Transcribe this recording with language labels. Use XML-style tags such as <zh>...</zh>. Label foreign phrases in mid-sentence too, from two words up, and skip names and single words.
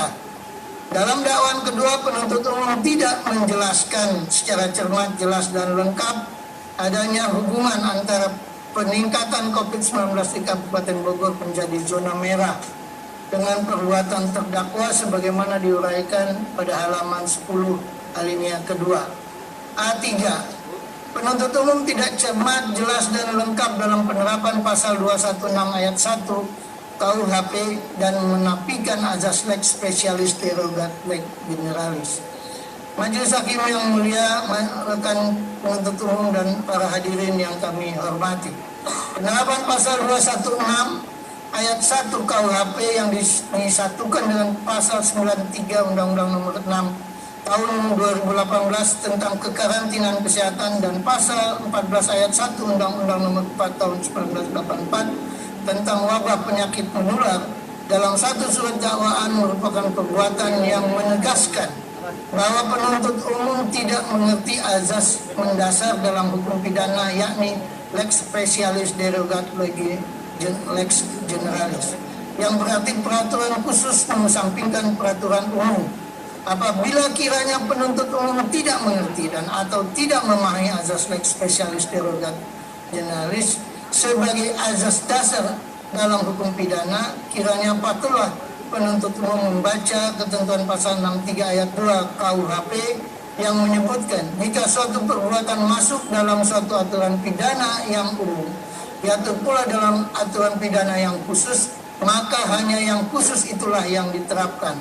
<id>Dalam dakwaan kedua, penuntut umum tidak menjelaskan secara cermat, jelas, dan lengkap adanya hubungan antara peningkatan COVID-19 di Kabupaten Bogor menjadi zona merah dengan perbuatan terdakwa sebagaimana diuraikan pada halaman 10 alinea kedua. A3. Penuntut umum tidak cermat, jelas, dan lengkap dalam penerapan pasal 216 ayat 1 KUHP dan menafikan azas</id> <la>lex specialis derogat lex generalis.</la> <id>Majelis Hakim yang mulia, rekan penuntut umum dan para hadirin yang kami hormati. Penerapan pasal 216 ayat 1 KUHP yang disatukan dengan pasal 93 Undang-Undang Nomor 6 Tahun 2018 tentang kekarantinaan kesehatan dan pasal 14 ayat 1 Undang-Undang Nomor 4 Tahun 1984 tentang wabah penyakit menular dalam satu surat dakwaan merupakan perbuatan yang menegaskan bahwa penuntut umum tidak mengerti azas mendasar dalam hukum pidana, yakni</id> <la>lex specialis derogat lex generalis,</la> <id>yang berarti peraturan khusus mengesampingkan peraturan umum. Apabila kiranya penuntut umum tidak mengerti dan atau tidak memahami azas</id> <la>lex specialis derogat generalis</la> <id>sebagai azas dasar dalam hukum pidana, kiranya patutlah penuntut umum membaca ketentuan pasal 63 ayat 2 KUHP yang menyebutkan jika suatu perbuatan masuk dalam suatu aturan pidana yang umum, diatur pula dalam aturan pidana yang khusus, maka hanya yang khusus itulah yang diterapkan.</id>